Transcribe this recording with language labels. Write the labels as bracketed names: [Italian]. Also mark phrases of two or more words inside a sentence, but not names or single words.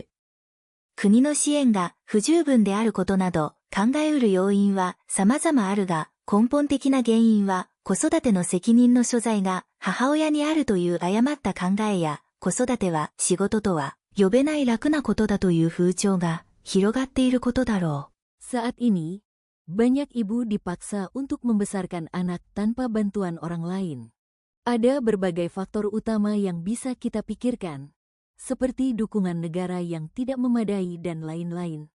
[Japanese] 国の支援が不十分であることなど考えうる要因は様々あるが、根本的な原因は子育ての責任の所在が母親にあるという誤った考えや、子育ては仕事とは呼べない楽なことだという風潮が広がっていることだろう。 [Indonesian] Saat ini, banyak ibu dipaksa untuk membesarkan anak tanpa bantuan orang lain. Ada berbagai faktor utama yang bisa kita pikirkan, seperti dukungan negara yang tidak memadai dan lain-lain.